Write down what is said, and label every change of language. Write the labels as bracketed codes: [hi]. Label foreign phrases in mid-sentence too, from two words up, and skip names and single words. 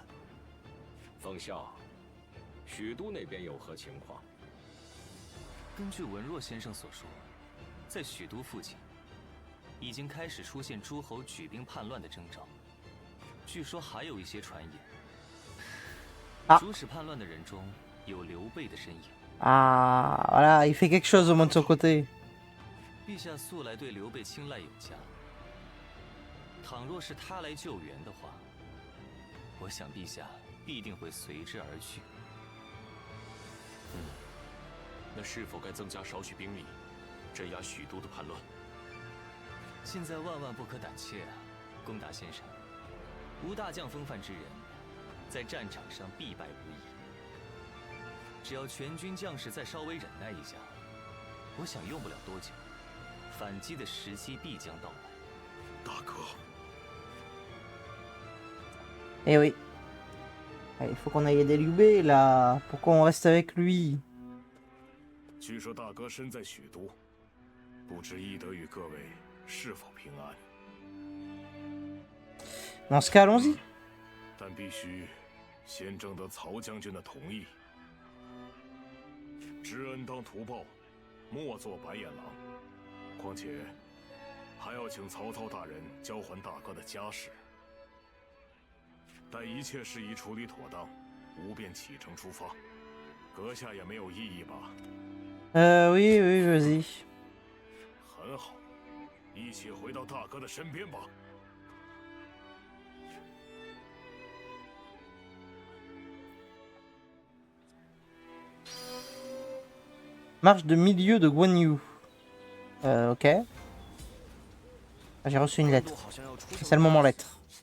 [zh] 冯校，许都那边有何情况？根据文若先生所说，在许都附近，已经开始出现诸侯举兵叛乱的征兆。据说还有一些传言，主使叛乱的人中有刘备的身影。 [fr] Ah, voilà, il fait quelque chose au moins de son côté. [zh] 陛下素来对刘备青睐有加，倘若是他来救援的话，我想陛下必定会随之而去。那是否该增加少许兵力，镇压许都的叛乱？现在万万不可胆怯啊，龚达先生，无大将风范之人，在战场上必败无疑。只要全军将士再稍微忍耐一下，我想用不了多久，反击的时机必将到来。大哥， [fr] Eh oui. Il faut qu'on aille aider Liu là. Pourquoi on reste avec lui? [zh] 据说大哥身在许都，不知翼德与各位是否平安？ [fr] Dans ce cas, allons-y. [zh] 但必须先征得曹将军的同意。知恩当图报，莫做白眼狼。况且还要请曹操大人交还大哥的家事。待一切事宜处理妥当，吾便启程出发。阁下也没有异议吧？ [fr] Oui, oui, vas-y. [zh] 很好，一起回到大哥的身边吧。 [fr] Marche de milieu de Guan Yu. Ok. Ah, j'ai reçu une lettre. C'est le moment lettre.